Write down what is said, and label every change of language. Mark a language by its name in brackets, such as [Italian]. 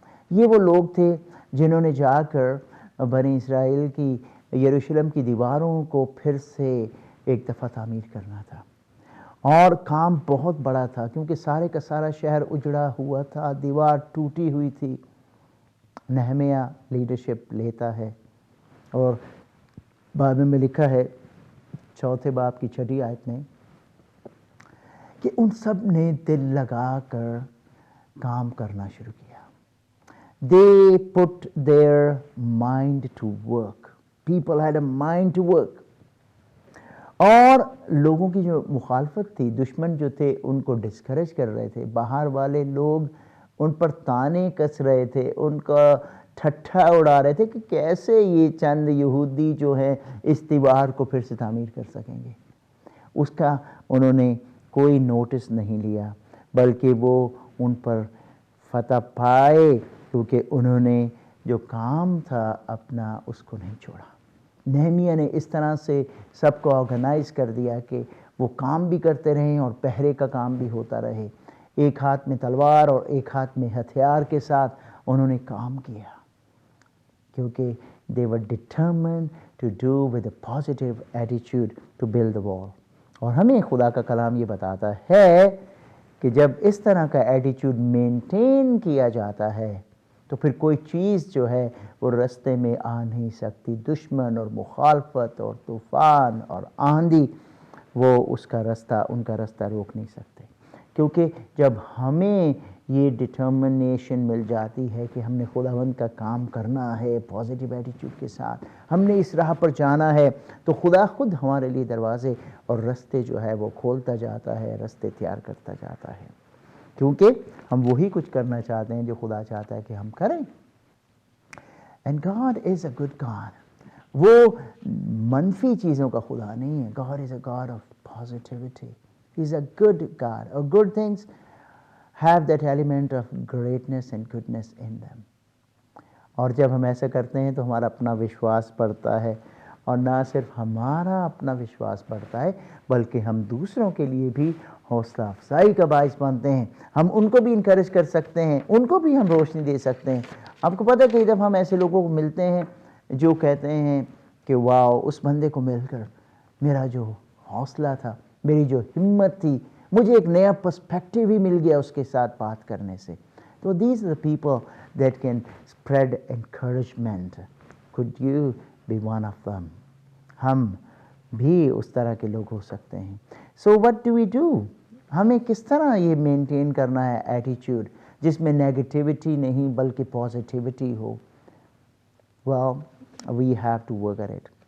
[Urdu] یہ وہ لوگ تھے جنہوں نے جا کر بنی اسرائیل کی یروشلم کی دیواروں کو پھر سے ایک دفعہ تعمیر کرنا تھا، اور کام بہت بڑا تھا کیونکہ سارے کا سارا شہر اجڑا ہوا تھا، دیوار ٹوٹی ہوئی تھی. نہمیہ لیڈرشپ لیتا ہے، اور بائبل میں لکھا ہے 4 باب کی 6 آیت میں کہ ان سب نے دل لگا کر کام کرنا شروع کیا. [English] They put their mind to work. People had a mind to work. [Urdu] اور لوگوں کی جو مخالفت تھی، دشمن جو تھے ان کو ڈسکریج کر رہے تھے، باہر والے لوگ ان پر تانے کس رہے تھے، ان کا ٹھٹھا اڑا رہے تھے کہ کیسے یہ چند یہودی جو ہیں اس دیوار کو پھر سے تعمیر کر سکیں گے. اس کا انہوں نے کوئی نوٹس نہیں لیا، بلکہ وہ ان پر فتح پائے کیونکہ انہوں نے جو کام تھا اپنا اس کو نہیں چھوڑا. نہمیہ نے اس طرح سے سب کو آرگنائز کر دیا کہ وہ کام بھی کرتے رہیں اور پہرے کا کام بھی ہوتا رہے. ایک ہاتھ میں تلوار اور ایک ہاتھ میں ہتھیار کے ساتھ انہوں نے کام کیا، کیونکہ [English] they were determined to do with a positive attitude to build the wall. [Urdu] اور ہمیں خدا کا کلام یہ بتاتا ہے کہ جب اس طرح کا ایٹیچیوڈ مینٹین کیا جاتا ہے تو پھر کوئی چیز جو ہے وہ رستے میں آ نہیں سکتی. دشمن اور مخالفت اور طوفان اور آندھی وہ ان کا رستہ روک نہیں سکتے. کیونکہ جب ہمیں یہ ڈٹرمنیشن مل جاتی ہے کہ ہم نے خداوند کا کام کرنا ہے پازیٹیو ایٹیچیوڈ کے ساتھ، ہم نے اس راہ پر جانا ہے، تو خدا خود ہمارے لیے دروازے اور رستے جو ہے وہ کھولتا جاتا ہے، رستے تیار کرتا جاتا ہے، کیونکہ ہم وہی کچھ کرنا چاہتے ہیں جو خدا چاہتا ہے کہ ہم کریں. [English] And God is a good God. [Urdu] وہ منفی چیزوں کا خدا نہیں ہے. [English] God is a God of positivity. He is a good God. [Urdu] اور [English] Good things have that element of greatness and goodness in them. [Urdu] اور جب ہم ایسا کرتے ہیں تو ہمارا اپنا وشواس بڑھتا ہے، اور نہ صرف ہمارا اپنا وشواس بڑھتا ہے بلکہ ہم دوسروں کے لیے بھی حوصلہ افزائی کا باعث بنتے ہیں. ہم ان کو بھی انکریج کر سکتے ہیں، ان کو بھی ہم روشنی دے سکتے ہیں. آپ کو پتہ ہے کہ جب ہم ایسے لوگوں کو ملتے ہیں جو کہتے ہیں کہ واو، اس بندے کو مل کر میرا جو حوصلہ تھا، میری جو ہمت تھی، مجھے ایک نیا پرسپیکٹیو ہی مل گیا اس کے ساتھ بات کرنے سے. [English] تو these are the people that can spread encouragement. could you be one of them؟ [Urdu] ہم بھی اس طرح کے لوگ ہو سکتے ہیں. [English] So what do we do? [Urdu] ہمیں کس طرح یہ مینٹین کرنا ہے ایٹیچیوڈ جس میں نیگیٹیوٹی نہیں بلکہ positivity ہو؟ [English] well we have to work at it.